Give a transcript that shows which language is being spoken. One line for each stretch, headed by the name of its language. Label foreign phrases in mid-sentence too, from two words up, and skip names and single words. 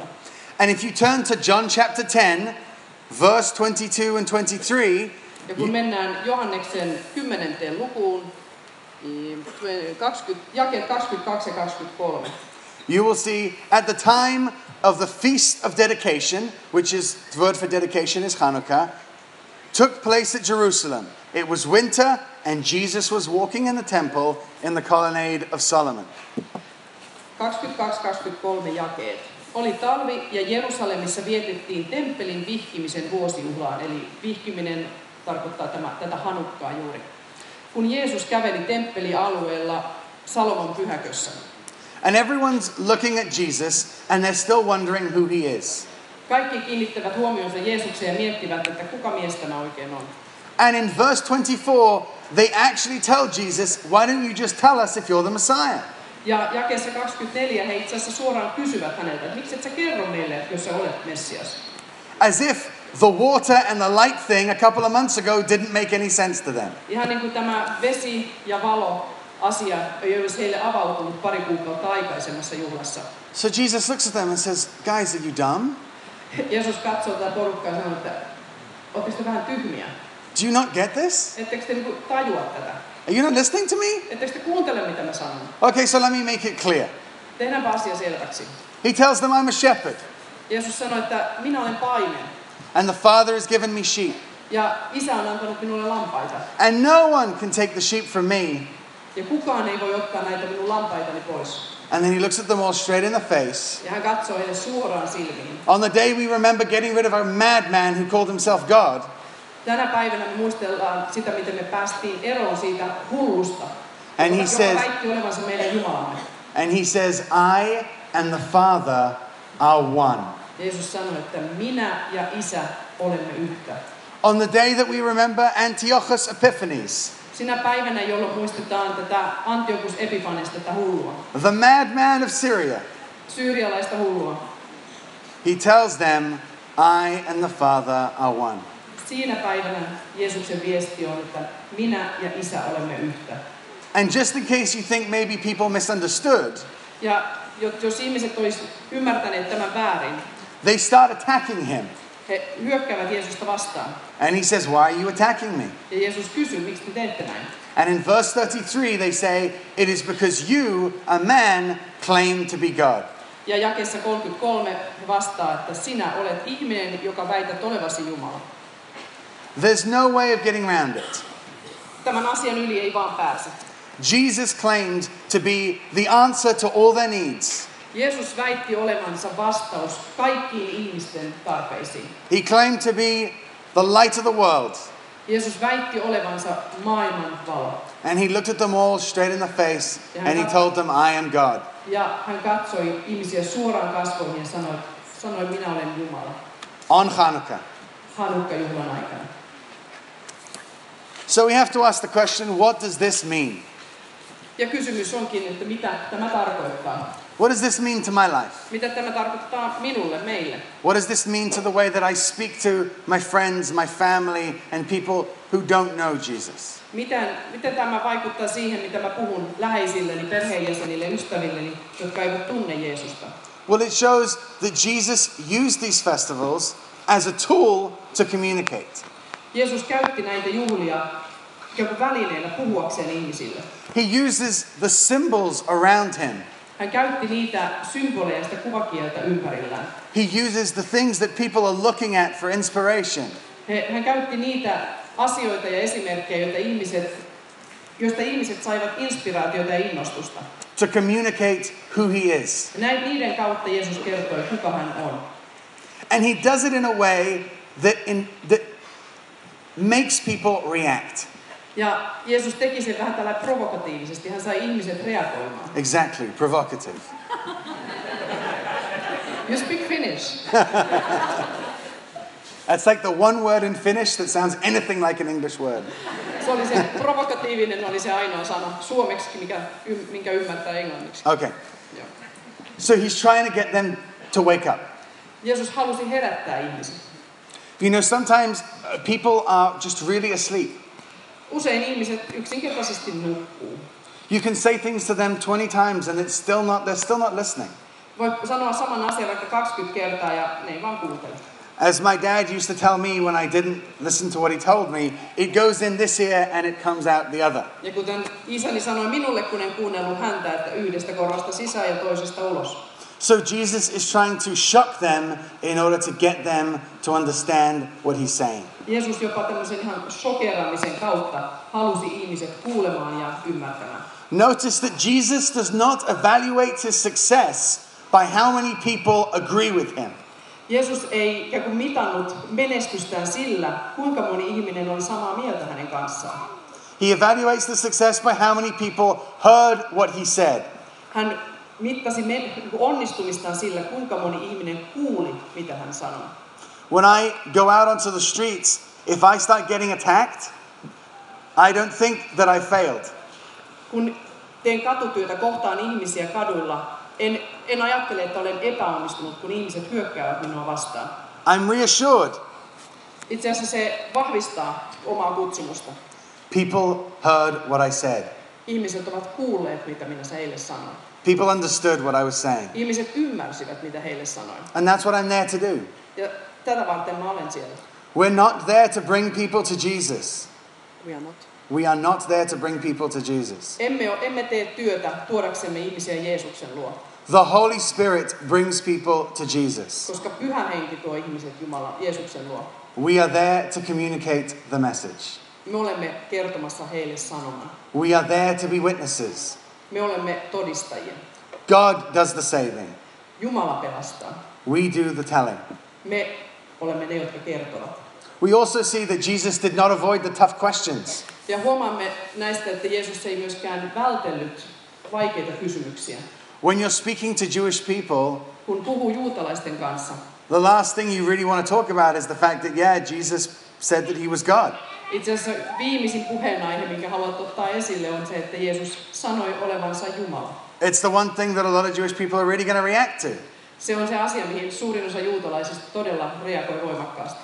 English: And if you turn to John chapter 10, verse 22 and 23,
Finnish: Ja kun mennään Johanneksen 10. lukuun, niin jakeet 22 ja 23.
English: you will see at the time of the Feast of Dedication, which is, the word for dedication is Hanukkah, took place at Jerusalem. It was winter, and Jesus was walking in the temple in the colonnade of Solomon.
Finnish: 22-23 jakeet. Oli talvi ja Jerusalemissa vietettiin temppelin vihkimisen vuosijuhlaan, eli vihkiminen tarkoittaa tätä Hanukkaa juuri. Kun Jeesus käveli temppelialueella Salomon pyhäkössä.
English: And everyone's looking at Jesus and they're still wondering who he is.
Finnish: Kaikki kiinnittävät huomionsa Jeesukseen ja miettivät, että kuka mies tämä oikein on.
English: And in verse 24, they actually tell Jesus, why don't you just tell us if you're the Messiah?
Finnish: Ja jakeessa 24 he itse asiassa suoraan kysyvät häneltä, että miksi et sä kerro meille, että jos sä olet Messias?
English: As if the water and the light thing a couple of months ago didn't make any sense to them.
Finnish: Ihan niin kuin tämä vesi ja valo asia ei olisi heille avautunut pari kuukautta aikaisemmassa juhlassa.
English: So Jesus looks at them and says, guys, are you dumb?
Finnish: Jeesus katsoo tätä porukkaa ja sanoo, että ootteko te vähän tyhmiä?
English: Do you not get this?
Finnish: Ettekö te niinku tajua tätä?
English: Are you not listening to me?
Finnish: Ettekö te kuuntele, mitä mä sanon?
English: Okay, so let me make it clear.
Finnish: Tehdäänpä asia selväksi.
English: He tells them I'm a shepherd
Finnish: Jeesus sanoi, että minä olen paimen
English: and the Father has given me sheep.
Finnish: ja Isä on antanut minulle lampaita.
English: And no one can take the sheep from me.
Finnish: Ja kukaan ei voi ottaa näitä minun lampaitani pois.
English: And then he looks at them all straight in the face.
Finnish: Ja hän katsoo heille suoraan silmiin.
English: On the day we remember getting rid of our madman who called himself God.
Finnish: Tänä päivänä me muistellaan sitä, miten me päästiin eroon siitä hullusta,
English: And he
Finnish: joka
English: says,
Finnish: väitti olevansa meidän Jumalamme.
English: and he says, I and the Father are one.
Finnish: Jeesus sanoi, että minä ja Isä olemme yhtä.
English: On the day that we remember Antiochus Epiphanes,
Finnish: Sinä päivänä, jolloin muistetaan tätä Antiochus Epiphanes, tätä hullua,
English: the madman of Syria,
Finnish: syyrialaista hullua,
English: he tells them, I and the Father are one.
Finnish: siinä päivänä Jeesuksen viesti on, että minä ja Isä olemme yhtä.
English: And just in case you think maybe people misunderstood,
Finnish: Ja jos ihmiset olisi ymmärtäneet tämän väärin,
English: they start attacking him.
Finnish: he hyökkäävät Jeesusta vastaan.
English: And he says, why are you attacking me?
Finnish: Ja Jeesus kysyy, miksi te teette näin?
English: And in verse 33 they say, it is because you, a man, claim to be God.
Finnish: Ja jakeessa 33 he vastaa, että sinä olet ihminen, joka väität olevasi Jumala.
English: There's no way of getting around it.
Finnish: Tämän asian yli ei vaan pääse.
English: Jesus claimed to be the answer to all their needs.
Finnish: Jeesus väitti olevansa vastaus kaikkiin ihmisten tarpeisiin.
English: He claimed to be the light of the world.
Finnish: Jeesus väitti olevansa maailman valo.
English: And he looked at them all straight in the face and he told them, I am God.
Finnish: Ja hän katsoi ihmisiä suoraan kasvoihin ja sanoi minä olen Jumala.
English: On Hanukkah.
Finnish: Hanukka-juhlan aikana.
English: So we have to ask the question, what does this mean?
Finnish: Ja kysymys onkin, että mitä tämä tarkoittaa?
English: What does this mean to my life?
Finnish: Mitä tämä tarkoittaa minulle, meille?
English: What does this mean to the way that I speak to my friends, my family, and people who don't know Jesus?
Finnish: Miten tämä vaikuttaa siihen, mitä mä puhun läheisilleni, perheenjäsenille, ystävilleni, jotka eivät tunne Jeesusta?
English: Well, it shows that Jesus used these festivals as a tool to communicate.
Finnish: Jeesus käytti näitä juhlia välineenä puhuakseen ihmisille.
English: He uses the symbols around him.
Finnish: Hän käytti niitä symboleja, sitä kuvakieltä ympärillään.
English: He uses the things that people are looking at for inspiration.
Finnish: Hän käytti niitä asioita ja esimerkkejä, joista ihmiset saivat inspiraatiota ja innostusta.
English: To communicate who he is.
Finnish: Niiden kautta Jeesus kertoi, kuka hän on.
English: And he does it in a way that makes people react.
Finnish: Ja Jeesus teki sen vähän tällä provokatiivisesti. Hän sai ihmiset reagoimaan.
English: Exactly, provocative. You speak Finnish. That's like the one word in Finnish that sounds anything like an English word.
Finnish: Se oli se provokatiivinen oli se ainoa sana suomeksi, minkä ymmärtää englanniksi.
English: Okay.
Finnish: Joo.
English: So he's trying to get them to wake up.
Finnish: Jeesus halusi herättää ihmiset.
English: You know, sometimes people are just really asleep.
Finnish: Usein ihmiset yksinkertaisesti nukkuu.
English: You can say things to them 20 times and they're still not listening.
Finnish: Voit sanoa saman asian vaikka 20 kertaa ja ne ei vaan kuuntele.
English: As my dad used to tell me when I didn't listen to what he told me, it goes in this ear and it comes out the other.
Finnish: Ja kuten isäni sanoi minulle, kun en kuunnellut häntä, että yhdestä korvasta sisään ja toisesta ulos.
English: So Jesus is trying to shock them in order to get them to understand what he's saying.
Finnish: Jeesus jopa tämmöisen ihan shokeraamisen kautta halusi ihmiset kuulemaan ja ymmärtämään.
English: Notice that Jesus does not evaluate his success by how many people agree with him.
Finnish: Jeesus ei ikään kuin mitannut menestystään sillä, kuinka moni ihminen on samaa mieltä hänen kanssaan.
English: He evaluates the success by how many people heard what he said.
Finnish: Hän mittasi onnistumistaan sillä, kuinka moni ihminen kuuli, mitä hän sanoi.
English: When I go out onto the streets, if I start getting attacked, I don't think that I failed.
Finnish: Kun teen katutyötä, kohtaan ihmisiä kaduilla, en ajattele, että olen epäonnistunut, kun ihmiset hyökkäävät minua vastaan.
English: I'm reassured.
Finnish: Itse asiassa se vahvistaa omaa kutsumusta.
English: People heard what I said.
Finnish: Ihmiset ovat kuulleet, mitä minä heille sanoin.
English: People understood what I was saying.
Finnish: Ihmiset ymmärsivät, mitä heille sanoin.
English: And that's what I'm there to do.
Finnish: Ja tätä varten mä olen siellä.
English: We're not there to bring people to Jesus. We are not. We are not there to bring people to Jesus.
Finnish: Emme tee työtä tuodaksemme ihmisiä Jeesuksen luo.
English: The Holy Spirit brings people to Jesus.
Finnish: Koska Pyhä Henki tuo ihmiset Jeesuksen luo.
English: We are there to communicate the message.
Finnish: Me olemme kertomassa heille sanoman.
English: We are there to be witnesses.
Finnish: Me olemme todistajia.
English: God does the saving.
Finnish: Jumala pelastaa.
English: We do the telling.
Finnish: Me olemme ne, jotka kertovat.
English: We also see that Jesus did not avoid the tough questions.
Finnish: Ja huomaamme näistä, että Jeesus ei myöskään vältellyt vaikeita kysymyksiä.
English: When you're speaking to Jewish people,
Finnish: Kun puhuu juutalaisten kanssa,
English: the last thing you really want to talk about is the fact that, Jesus said that he was God.
Finnish: itse asiassa viimeisin puheenaihe, minkä haluat ottaa esille, on se, että Jeesus sanoi olevansa Jumala.
English: It's the one thing that a lot of Jewish people are really going to react to.
Finnish: Se on se asia, mihin suurin osa juutalaisista todella reagoi voimakkaasti.